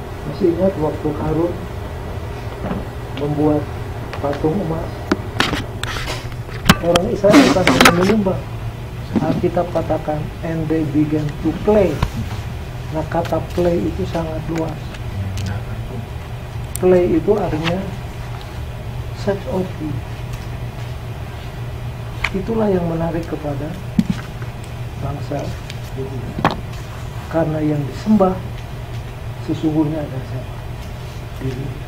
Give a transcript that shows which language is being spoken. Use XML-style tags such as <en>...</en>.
<id>Masih ingat waktu Harun membuat patung emas, orang Israel bukan hanya menyembah. Alkitab katakan</id> <en>and they began to play.</en> <id>Nah, kata play itu sangat luas. Play itu artinya</id> <en>sex orgy.</en> <id>Itulah yang menarik kepada bangsa Yahudi. Karena yang disembah sesungguhnya ada siapa? Diri.</id>